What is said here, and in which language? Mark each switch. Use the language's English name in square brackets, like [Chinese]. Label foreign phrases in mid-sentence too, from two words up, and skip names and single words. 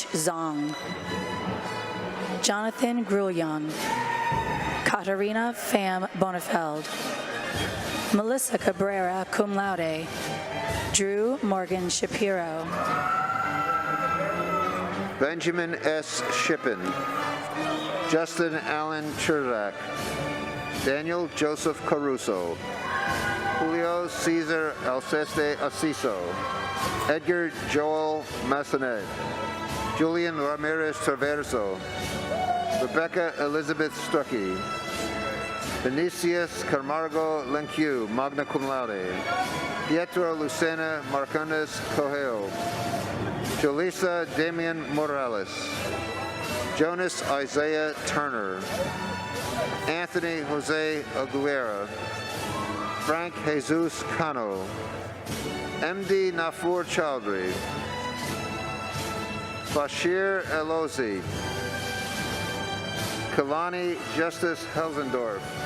[English] Zong, Jonathan Grullion, Katarina Pham Bonafeld, Melissa Cabrera, [Latin] cum laude, [English] Drew Morgan Shapiro, Benjamin S. Shippen, Justin Allen Cherdak, Daniel Joseph Caruso, Julio Cesar Alceste Asiso, Edgar Joel Massanet, Julian Ramirez Traverso, Rebecca Elizabeth Stuckey, Vinicius Camargo Lencu, [Latin] magna cum laude, [English] Pietro Lucena Marcondes Cogeo, Jolisa Damian Morales, Jonas Isaiah Turner, Anthony Jose Aguilera, Frank Jesus Cano, MD Nafur Chowdhury, Bashir Elozi, Kalani Justice Helsendorf.